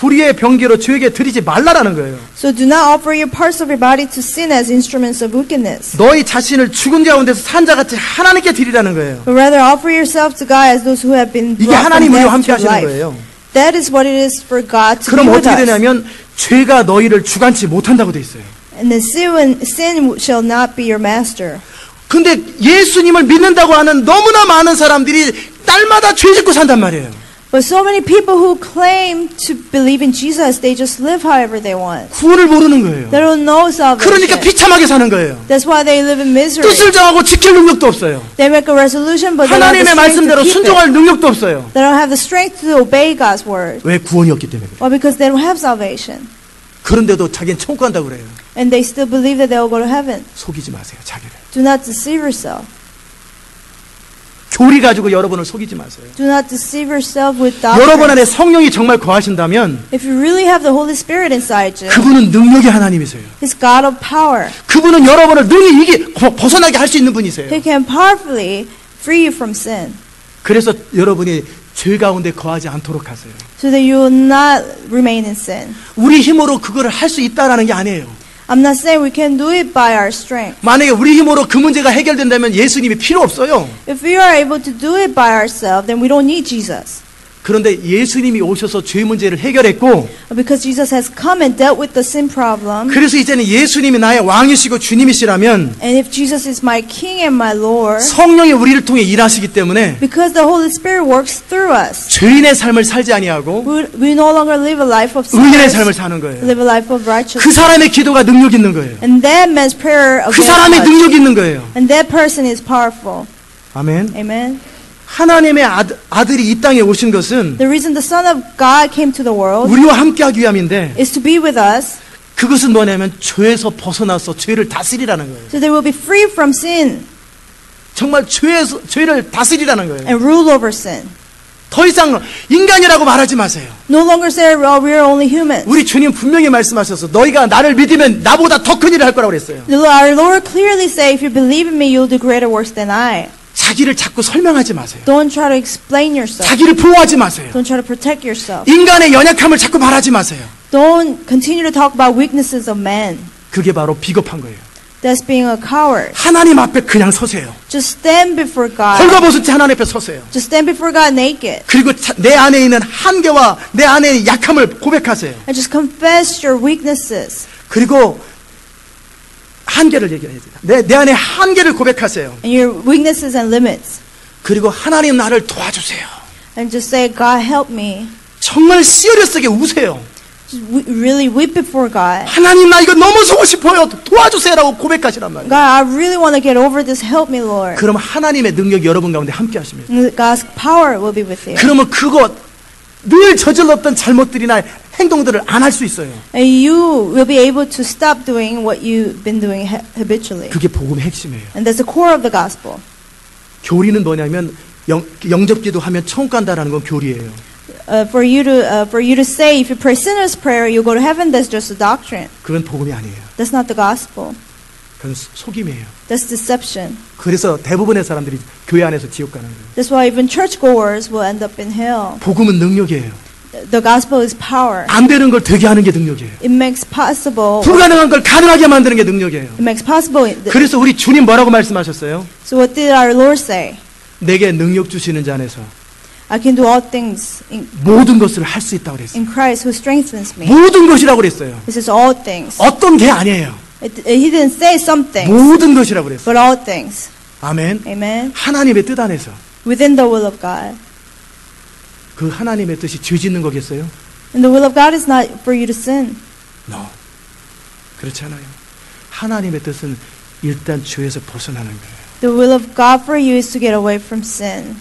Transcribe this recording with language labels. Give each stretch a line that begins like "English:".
Korean: 불의의 병기로 죄에게 드리지 말라라는 거예요.
English: So do not offer your parts of your body to sin as instruments of wickedness,
Korean: 너희 자신을 죽은 가운데서 산 자같이 하나님께 드리라는 거예요.
English: but rather offer yourself to God as those who have been
Korean: 이게
English: brought from
Korean: 하나님 우리와
English: death
Korean: 함께
English: to
Korean: 하시는
English: life.
Korean: 거예요.
English: That is what it is for God to be
Korean: 그럼
English: with
Korean: 어떻게
English: us.
Korean: 되냐면 죄가 너희를 주관치 못한다고 돼 있어요.
English: And the sin shall not be your master.
Korean: 근데 예수님을 믿는다고 하는 너무나 많은 사람들이 날마다 죄 짓고 산단 말이에요.
English: But so many people who claim to believe in Jesus, they just live however they want.
Korean: 구원을 모르는 거예요.
English: They don't know salvation.
Korean: 그러니까 비참하게 사는 거예요.
English: That's why they live in misery.
Korean: 뜻을 정하고 지킬 능력도 없어요.
English: They make a resolution, but they don't have the strength to
Korean: 말씀대로
English: keep it.
Korean: 순종할 능력도 없어요.
English: They don't have the strength to obey God's word.
Korean: 왜? 구원이 없기 때문에 그래요.
English: Well, because they don't have salvation.
Korean: 그런데도 자기는 천국 간다고 그래요.
English: And they still believe that they will go to heaven.
Korean: 속이지 마세요, 자기를.
English: Do not deceive yourself.
Korean: 교리 가지고 여러분을 속이지 마세요.
English: Do not deceive yourself with doctrine.
Korean: 여러분 안에 성령이 정말 거하신다면
English: If you really have the Holy Spirit inside you,
Korean: 그분은 능력의 하나님이세요.
English: He's God of power.
Korean: 그분은 여러분을 능히 벗어나게 할 수 있는 분이세요.
English: He can powerfully free you from sin,
Korean: 그래서 여러분이 죄 가운데 거하지 않도록 하세요.
English: so that you will not remain in sin.
Korean: 우리 힘으로 그거를 할 수 있다라는 게 아니에요.
English: I'm not saying we can do it by our strength.
Korean: 만약에 우리 힘으로 그 문제가 해결된다면 예수님이 필요 없어요.
English: If we are able to do it by ourselves, then we don't need Jesus.
Korean: 그런데 예수님이 오셔서 죄 문제를 해결했고
English: Because Jesus has come and dealt with the sin problem,
Korean: 그래서 이제는 예수님이 나의 왕이시고 주님이시라면
English: and if Jesus is my King and my Lord,
Korean: 성령이 우리를 통해 일하시기 때문에
English: because the Holy Spirit works through us,
Korean: 죄인의 삶을 살지 아니하고
English: we no longer live a life of
Korean: 의인의
English: sinners,
Korean: 삶을 사는 거예요.
English: live a life of
Korean: 그
English: righteousness.
Korean: 사람의 기도가 능력 있는 거예요.
English: And that man's prayer
Korean: 그 사람의
English: avails much.
Korean: 능력이 있는 거예요.
English: And that person is powerful.
Korean: 아멘.
English: Amen.
Korean: 하나님의 아들이 이 땅에 오신 것은
English: The reason the Son of God came to the world
Korean: 우리와 함께하기 위함인데
English: is to be with us,
Korean: 그것은 뭐냐면 죄에서 벗어나서 죄를 다스리라는 거예요.
English: so they will be free from sin
Korean: 정말 죄를 다스리라는 거예요.
English: and rule over sin.
Korean: 더 이상 인간이라고 말하지 마세요.
English: No longer say, well, we are only humans.
Korean: 우리 주님 분명히 말씀하셔서 너희가 나를 믿으면 나보다 더 큰 일을 할 거라고 그랬어요.
English: Our Lord clearly say, if you believe in me, you'll do greater works than I.
Korean: 자기를 자꾸 설명하지 마세요.
English: Don't try to explain yourself.
Korean: 자기를 보호하지 마세요.
English: Don't try to protect yourself.
Korean: 인간의 연약함을 자꾸 말하지 마세요.
English: Don't continue to talk about weaknesses of man.
Korean: 그게 바로 비겁한 거예요.
English: That's being a coward.
Korean: 하나님 앞에 그냥 서세요.
English: Just stand before God.
Korean: 헐거벗은 채 하나님 앞에 서세요.
English: Just stand before God naked.
Korean: 그리고 내 안에 있는 한계와 내 안에 있는 약함을 고백하세요.
English: And just confess your weaknesses.
Korean: 그리고 한계를 얘기해야 돼요. 내 안에 한계를 고백하세요.
English: And your weaknesses and limits.
Korean: 그리고 하나님 나를 도와주세요.
English: And just say, God help me.
Korean: 정말 시어리스하게 우세요.
English: Just really weep before God.
Korean: 하나님 나 이거 넘어서고 싶어요. 도와주세요라고 고백하시란 말이에요.
English: God, I really want to get over this. Help me, Lord.
Korean: 그럼 하나님의 능력이 여러분 가운데 함께 하십니다.
English: And God's power will be with you.
Korean: 그러면 그것 늘 저질렀던 잘못들이나 행동들을 안 할 수 있어요.
English: And you will be able to stop doing what you've been doing habitually.
Korean: 그게 복음의 핵심이에요.
English: And that's the core of the gospel.
Korean: 교리는 뭐냐면 영접기도 하면 천국 간다라는 건 교리예요.
English: For you to say if you pray sinner's prayer you go to heaven, that's just a doctrine.
Korean: 그건 복음이 아니에요.
English: That's not the gospel.
Korean: 그건 속임이에요.
English: That's deception.
Korean: 그래서 대부분의 사람들이 교회 안에서 지옥 가는 거예요.
English: That's why even churchgoers will end up in hell.
Korean: 복음은 능력이에요.
English: The gospel is power.
Korean: 안 되는 걸 되게 하는 게 능력이에요.
English: It makes possible.
Korean: 불가능한 걸 가능하게 만드는 게 능력이에요.
English: It makes possible.
Korean: 그래서 우리 주님 뭐라고 말씀하셨어요?
English: So what did our Lord say?
Korean: 내게 능력 주시는 자 안에서
English: I can do all things
Korean: 모든 것을 할 수 있다고 그랬어요.
English: in Christ who strengthens me.
Korean: 모든 것이라고 그랬어요.
English: This is all things.
Korean: 어떤 게 아니에요.
English: He didn't say some things,
Korean: 모든 것이라고 그랬어요.
English: but all things.
Korean: 아멘.
English: Amen.
Korean: 하나님의 뜻 안에서
English: Within the will of God.
Korean: 그 하나님의 뜻이 죄 짓는 거겠어요?
English: And the will of God is not for you to sin. No.
Korean: 그렇지 않아요. 하나님의 뜻은 일단 죄에서 벗어나는 거예요.
English: The will of God for you is to get away from sin.